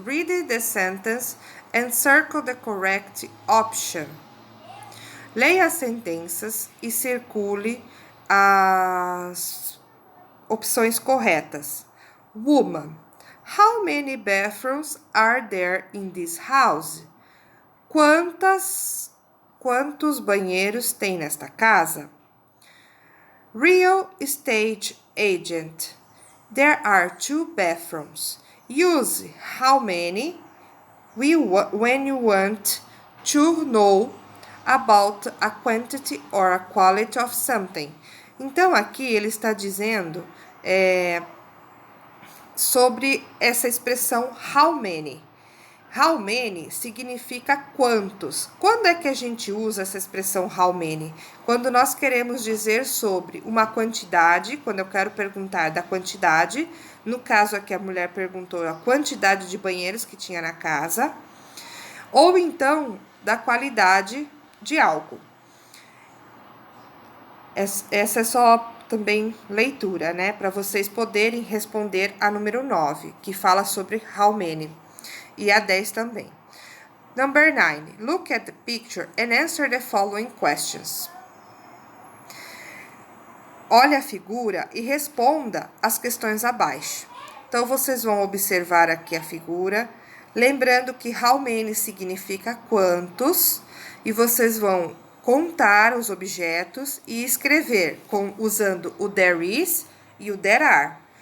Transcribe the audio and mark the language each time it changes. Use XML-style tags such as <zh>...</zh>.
<en>Read the sentence and circle the correct option.</en> <pt>Leia as sentenças e circule as opções corretas.</pt> <en>Woman. How many bathrooms are there in this house?</en> <pt>Quantos banheiros tem nesta casa?</pt> <en>Real estate agent. There are 2 bathrooms. Use how many when you want to know about a quantity or a quality of something.</en> <pt>Então, aqui ele está dizendo sobre essa expressão how many. How many significa quantos. Quando é que a gente usa essa expressão how many? Quando nós queremos dizer sobre uma quantidade, quando eu quero perguntar da quantidade, no caso aqui a mulher perguntou a quantidade de banheiros que tinha na casa, ou então da qualidade de algo. Essa é só também leitura, né? Para vocês poderem responder a número 9, que fala sobre how many. E a 10 também.</pt> <en>Number 9. Look at the picture and answer the following questions.</en> <pt>Olhe a figura e responda as questões abaixo. Então, vocês vão observar aqui a figura, lembrando que how many significa quantos, e vocês vão contar os objetos e escrever usando o there is e o there are.</pt>